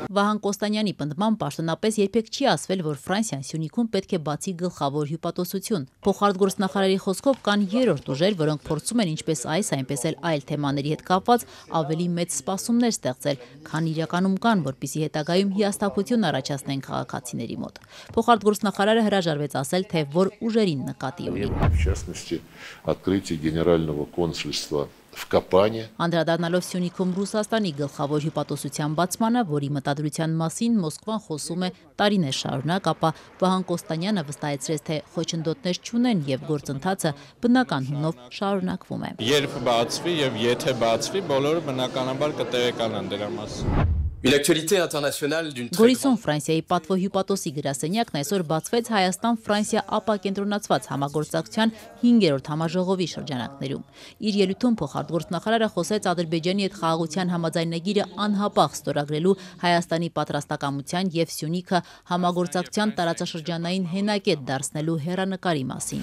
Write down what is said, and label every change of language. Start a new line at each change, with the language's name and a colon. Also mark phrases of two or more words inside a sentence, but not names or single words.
Armenian: Վահան Կոստանյանի պնդմամբ պաշտոնապես երբեք չի ասվել, որ Ֆրանսիան Սյունիքում պետք է բացի գլխավոր հյուպատոսություն։ Փոխարտգործնախարարի խոսքով կան երրորդ ուժեր, որոնք փորձում են ինչպես այս, այնպես էլ այլ թեմաների հետ կապված ավելի մեծ սպասումներ ստեղծել, քան իրականում կան, որպեսզի հետագայում հիասթափություն առաջացնեն քաղաքացիների մոտ։ Փոխարտգործնախարարը հրաժարվեց ասել, թե որ ուժերին նկատի ունի։
Russian: В частности, открытие генерального консульства в Капане.
Armenian: Անդրադառնալով Սյունիքում Ռուսաստանի գլխավոր հյուպատոսության բացմանը, որի մտադրության մասին Մոսկվան խոսում է տարիներ շարունակ, ապա Վահան Կոստանյանը վստահեցրեց, թե խոչընդոտներ չունեն եւ գործընթացը բնական հունով շարունակվում է։ Երբ բացվի եւ եթե բացվի, բոլորը բնականաբար կտեղեկանան դրա մասին։
French: Une actualité internationale d'une très
Armenian: Գորիսում Ֆրանսիայի պատվո հյուպատոսի գրասենյակն այսօր բացվեց Հայաստան-Ֆրանսիա ապակենտրոնացված համագործակցության 5-րդ համաժողովի շրջանակներում։ Իր ելույթում փոխարտգործնախարարը խոսեց Ադրբեջանի հետ խաղաղության համաձայնագիրը անհապաղ ստորագրելու Հայաստանի պատրաստակամության եւ Սյունիքը համագործակցության տարածաշրջանային հենակետ դարձնելու հեռանկարի մասին։